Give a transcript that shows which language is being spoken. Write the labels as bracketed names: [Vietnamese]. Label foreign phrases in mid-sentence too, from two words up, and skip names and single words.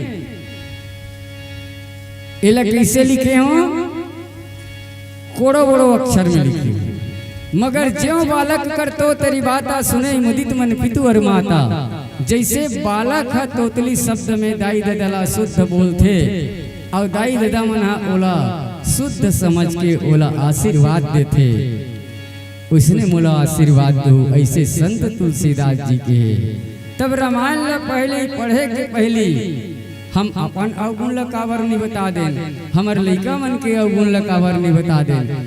[Chhattisgarhi] इला कैसे लिखे हो? कोड़ो बड़ो अक्षर में लिखे। [Awadhi] मगर ज्यों बालक करतो तेरी बाता सुने मुदित मन पितु और माता। [Chhattisgarhi] जैसे बालक है तोतली शब्द में दाई ददला शुद्ध बोलते और दाई ददा मना ओला शुद्ध समझ के ओला आशीर्वाद देते। उसने मोला आशीर्वाद दो, ऐसे संत तुलसीदास जी के। तब रामायण ला पहले पढ़े के पहली हम अपन अवगुण ला काबर नहीं बता दें, हमर लइका मन के अवगुण ला काबर नहीं बता दें।